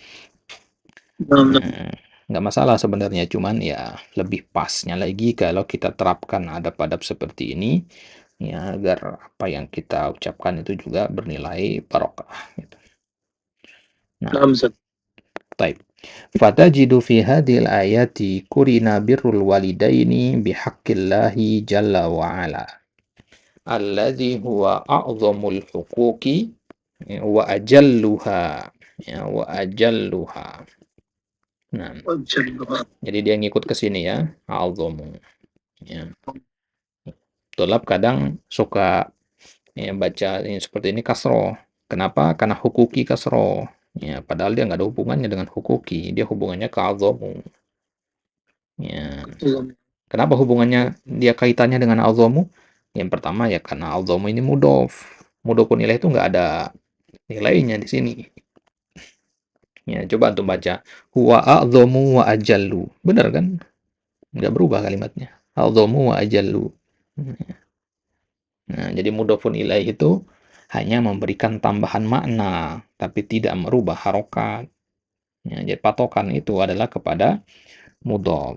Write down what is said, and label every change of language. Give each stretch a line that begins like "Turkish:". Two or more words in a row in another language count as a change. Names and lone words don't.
Indonesian: Nah, nah, Nah, nggak masalah sebenarnya, cuman ya lebih pasnya lagi kalau kita terapkan adab-adab seperti ini, ya, agar apa yang kita ucapkan itu juga bernilai barokah gitu. Nah, nah, Ustaz.
Arabic: taib. فتجد في هذه الآية قرن بر الوالدين بحق الله جل وعلا. الذي هو أعظم الحقوق، ya، وأجلها، ya، وأجلها.
Indonesian: Nah, Wajah. jadi dia ngikut ke sini, ya, a'zamu. Ya. Tulab kadang suka, ya, baca ini seperti ini kasroh. Kenapa? Karena hukuki kasroh. Ya, padahal dia nggak ada hubungannya dengan hukuki, dia hubungannya ke azamu. Ya. Kenapa hubungannya dia kaitannya dengan azamu? Yang pertama ya karena azamu ini mudof.
Arabic: مضاف إليه
Indonesian: itu nggak ada nilainya di sini. Ya, coba antum baca.
Arabic: هو أعظم وأجل.
Indonesian: Benar kan? Nggak berubah kalimatnya.
Arabic: أعظم وأجل.
Indonesian: Nah, jadi
Arabic: مضاف إليه
Indonesian: itu hanya memberikan tambahan makna, tapi tidak merubah harokat. Ya, jadi patokan itu adalah kepada mudhof.